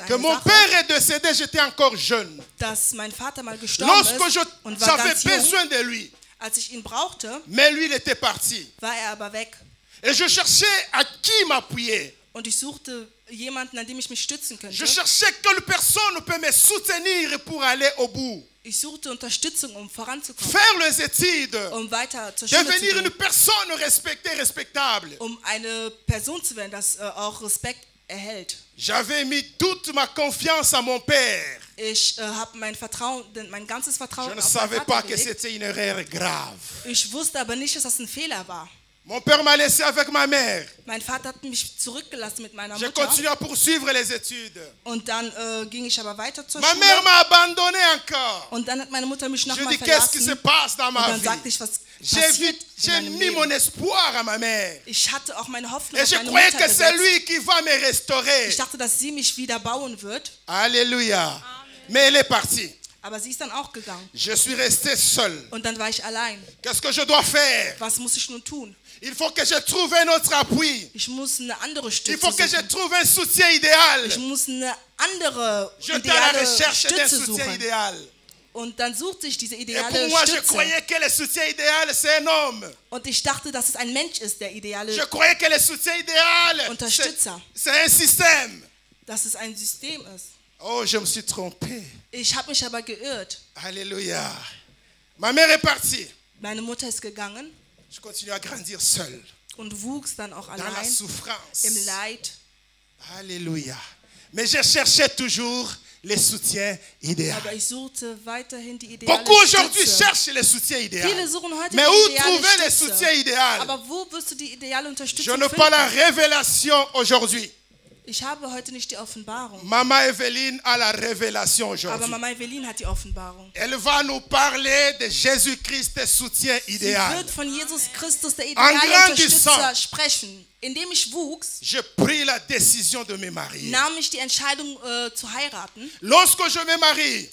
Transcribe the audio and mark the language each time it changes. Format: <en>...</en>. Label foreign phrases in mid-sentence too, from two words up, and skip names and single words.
<fr>que</fr> <de>eine</de> <fr>mon</fr> <de>Sache,</de> <fr>père est décédé, j'étais encore jeune.</fr> <de>dass mein Vater mal gestorben ist</de> <fr>Lorsque</fr> <de>und war</de> <fr>j'avais</fr> <de>ganz jung.</de> <fr>besoin de lui,</fr> <de>Als ich ihn brauchte,</de> <fr>mais lui, il était parti.</fr> <de>war er aber weg.</de> <fr>Et je cherchais à qui m'appuyer.</fr> <de>Und ich suchte jemanden, an dem ich mich stützen</de> <fr>Je</fr> <de>könnte.</de> <fr>cherchais quelle personne peut me soutenir pour aller au bout.</fr> <de>Ich suchte Unterstützung, um voranzukommen,</de> <fr>Faire les études,</fr> <de>um weiter zur Schule zu</de> <fr>devenir une</fr> <de>gehen,</de> <fr>personne respectée, respectable.</fr> <de>um eine Person zu werden, das auch Respekt erhält.</de> <fr>J'avais mis toute ma confiance à mon père.</fr> <de>Ich habe mein ganzes</de> <fr>Je</fr> <de>Vertrauen</de> <fr>ne</fr> <de>auf meinen</de> <fr>savais</fr> <de>Vater</de> <fr>pas que</fr> <de>gelegt.</de> <fr>c'était une erreur grave.</fr> <de>Ich wusste aber nicht, dass das ein Fehler war.</de> <fr>Mon père m'a laissé avec ma mère.</fr> <de>Mein Vater hat mich zurückgelassen mit meiner</de> <fr>J'ai</fr> <de>Mutter.</de> <fr>continué à poursuivre les études.</fr> <de>Und dann ging ich aber weiter zur</de> <fr>Ma</fr> <de>Schule.</de> <fr>mère m'a abandonné encore.</fr> <de>Und dann hat meine Mutter mich</de> <fr>Je</fr> <de>nochmal</de> <fr>dis, qu'est-ce qui se</fr> <de>verlassen.</de> <fr>passe dans</fr> <de>Und</de> <fr>ma</fr> <de>dann</de> <fr>vie?</fr> <de>sagte ich, was</de> <fr>J'ai</fr> <de>passiert in</de> <fr>j'ai</fr> <de>meinem</de> <fr>mis mon</fr> <de>Leben.</de> <fr>espoir à ma mère.</fr> <de>Ich hatte auch meine Hoffnung</de> <fr>Et</fr> <de>auf</de> <fr>je</fr> <de>meine</de> <fr>croyais</fr> <de>Mutter</de> <fr>que c'est</fr> <de>gesetzt.</de> <fr>lui qui va me restaurer.</fr> <de>Ich dachte, dass sie mich wieder bauen wird.</de> <fr>Alléluia. Mais elle est partie.</fr> <de>Aber sie ist dann auch gegangen.</de> <fr>Je suis resté seul.</fr> <de>Und dann war ich allein.</de> <fr>Qu'est-ce que je dois faire?</fr> <de>Was muss ich nun tun?</de> <fr>Il faut que je trouve un autre appui.</fr> <de>Ich muss eine andere</de> <fr>Il</fr> <de>Stütze</de> <fr>faut que je</fr> <de>suchen.</de> <fr>trouve un soutien idéal.</fr> <de>Ich muss eine andere</de> <fr>J'étais à la</fr> <de>ideale</de> <fr>recherche d'un</fr> <de>Stütze</de> <fr>soutien</fr> <de>suchen.</de> <fr>idéal.</fr> <de>Und dann suchte ich diese</de> <fr>Et</fr> <de>ideale</de> <fr>pour moi, je</fr> <de>Stütze.</de> <fr>croyais que le soutien idéal, c'est un homme.</fr> <de>Und ich dachte, dass es ein Mensch ist, der</de> <fr>Je</fr> <de>ideale,</de> <fr>croyais que le soutien idéal,</fr> <de>Unterstützer.</de> <fr>c'est un système.</fr> <de>dass es ein System ist.</de> <fr>Oh, je me suis trompé.</fr> <de>Ich habe mich aber geirrt.</de> <fr>Alléluia. Ma mère est partie.</fr> <de>Meine Mutter ist gegangen</de> <fr>Je continue à grandir seul.</fr> <de>und wuchs dann auch</de> <fr>Dans la</fr> <de>allein</de> <fr>souffrance.</fr> <de>im Leid.</de> <fr>Alléluia. Mais je cherchais toujours le soutien idéal.</fr> <de>Aber ich suchte weiterhin die ideale</de> <fr>Beaucoup aujourd'hui</fr> <de>Stütze.</de> <fr>cherchent le soutien idéal.</fr> <de>Viele suchen heute</de> <fr>Mais</fr> <de>die</de> <fr>où</fr> <de>ideale</de> <fr>trouver le</fr> <de>Stütze.</de> <fr>soutien idéal?</fr> <de>Aber wo wirst du die ideale</de> <fr>Je</fr> <de>Unterstützung</de> <fr>n'ai pas la</fr> <de>finden?</de> <fr>révélation aujourd'hui.</fr> <de>Ich habe heute nicht die Offenbarung.</de> <fr>Maman Evelyne a la révélation</fr> <de>Aber</de> <fr>aujourd'hui.</fr> <de>Mama Evelyn hat die Offenbarung.</de> <fr>Elle va nous parler de Jésus-Christ, soutien</fr> <de>Sie</de> <fr>idéal.</fr> <de>wird von Jesus Christus, der ideale</de> <fr>grandissant.</fr> <de>Unterstützer, sprechen. Indem ich wuchs,</de> <fr>J'ai pris la décision de me marier.</fr> <de>nahm ich die Entscheidung zu heiraten.</de> <fr>Lorsque je me marie,</fr>